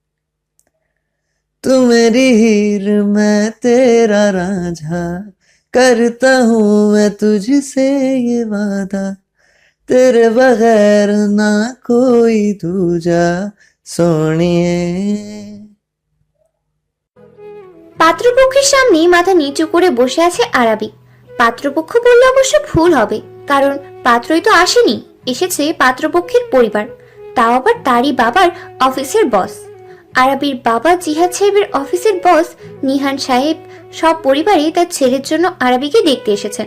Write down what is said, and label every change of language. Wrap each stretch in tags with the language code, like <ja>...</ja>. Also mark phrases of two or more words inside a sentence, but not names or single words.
<hi>तू मेरी हीर मैं तेरा रांझा, करता हूँ मैं तुझसे ये वादा, तेरे बगैर ना कोई दूजा सोनिए।</hi> <bn>পাত্রপক্ষের সামনে মাথা নিচু করে বসে আছে আরাবী। পাত্রপক্ষ বললে অবশ্য ভুল হবে, কারণ পাত্রই তো আসেনি, এসেছে পাত্রপক্ষের পরিবার, তাও আবার তারই বাবার অফিসের বস। আরাবীর বাবা জিহাদ সাহেবের অফিসের বস নিহান সাহেব সব পরিবারে তার ছেলের জন্য আরাবীকে দেখতে এসেছেন।</bn>